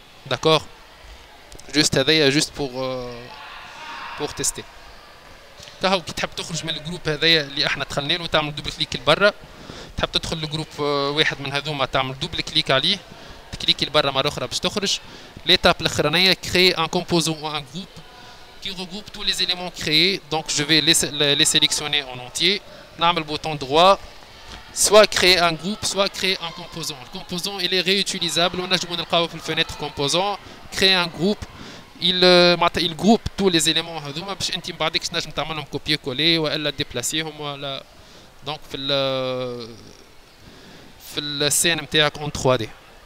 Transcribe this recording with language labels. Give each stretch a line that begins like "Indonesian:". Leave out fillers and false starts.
French: داكور جوست هذايا جوست بور تيستي.
Arabic: كهو كي تحب تخرج من الجروب هذايا اللي احنا دخلنا له تعمل دوبل كليك لبرا. تحب تدخل لجروب واحد من هذوما تعمل دوبل كليك عليه تكليكي لبرا مرة أخرى باش تخرج.
French: l'étape الأخرانية créer un composant ou un groupe qui regroupe tous les éléments créés. Donc je vais les sélectionner en entier. نعمل bouton droit, soit créer un groupe, soit créer un composant. Le composant il est réutilisable.
Arabic: ونجمو نلقاوه في الفenêtre composant.
French: Créer un groupe, il groupe tous les éléments
Arabic: هذوما باش انت من بعدك تنجم تعملهم copier coller والا ديبلاسيهم ولا. Donc في السين نتاعك en 3D.